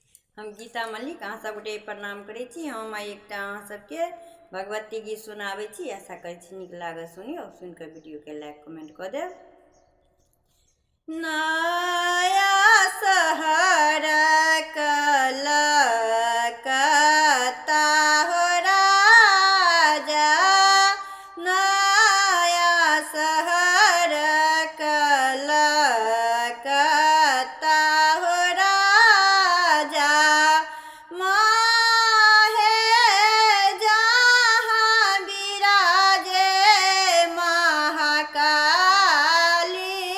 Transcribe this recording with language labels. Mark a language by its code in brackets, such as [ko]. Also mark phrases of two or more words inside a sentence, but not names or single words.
[mai] हम गीता मल्लिक अहाँ सब गोटे प्रणाम करै छी। हम आइ एकटा अहाँ सबके भगवती गीत सुनाबै छी। आशा करै छी नीक लागत। सुनियौ, सुनि कऽ वीडियोके [en] like comment [mai] कऽ देब। नया शहर कलकत्ता हो राजा, नया शहर कलकत्ता हो राजा, माहे जहाँ विराजे महाकाली,